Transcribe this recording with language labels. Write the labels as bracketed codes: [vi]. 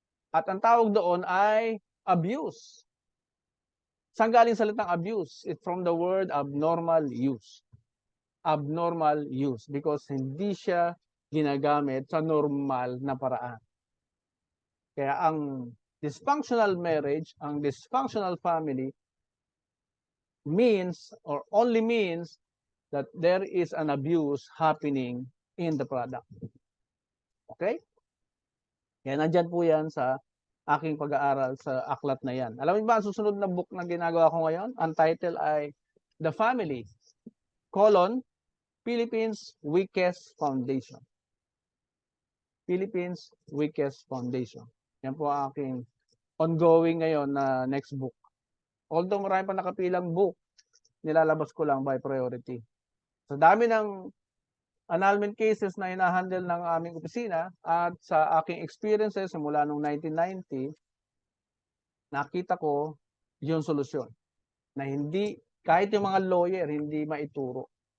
[tl] At ang tawag doon ay abuse. Saan galing salitang abuse? [en] It's from the word abnormal use. Abnormal use because [tl] hindi siya ginagamit sa normal na paraan. [en] Kaya ang dysfunctional marriage, ang dysfunctional family means or only means that there is an abuse happening in the product. Okay? [tl] Kaya nandyan po yan sa aking pag-aaral sa aklat na yan. Alam mo ba, ang susunod na book na ginagawa ko ngayon, ang title ay The Family, Philippines Weakest Foundation. Philippines Weakest Foundation. Yan po ang aking ongoing ngayon na next book. Although marami pa nakapilang book, nilalabas ko lang by priority. Sa dami ng annulment cases na hinahandle ng aming opisina at sa aking experiences mula noong 1990, nakita ko yung solusyon na hindi, kahit yung mga lawyer, hindi maituro.